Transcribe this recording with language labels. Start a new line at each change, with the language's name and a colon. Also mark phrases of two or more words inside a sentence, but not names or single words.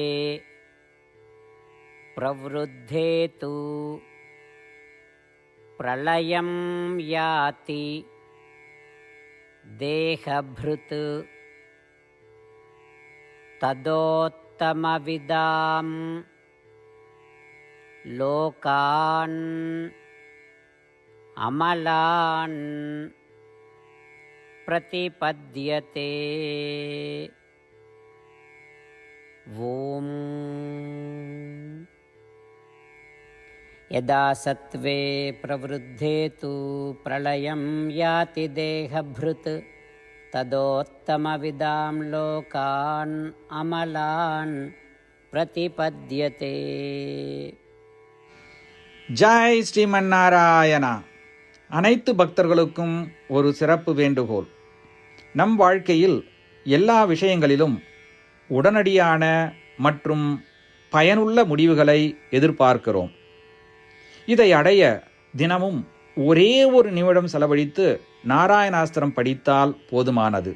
Sanskrit: प्रवृद्धे तु प्रलयं याति देहभृत् तदोत्तमविदां लोकान् अमलान् प्रतिपद्यते. ஓம். यदा सत्त्वे प्रवृद्धे तु प्रलयं याति देहभृत् तदोत्तमविदां लोकान् अमलान् प्रतिपद्यते.
Tamil: ஜெய் ஸ்ரீமன் நாராயணா. அனைத்து பக்தர்களுக்கும் ஒரு சிறப்பு வேண்டுகோள். நம் வாழ்க்கையில் எல்லா விஷயங்களிலும் உடனடியான மற்றும் பயனுள்ள முடிவுகளை எதிர்பார்க்கிறோம். இதை அடைய தினமும் ஒரே ஒரு நிமிடம் செலவழித்து நாராயணாஸ்திரம் படித்தால் போதுமானது.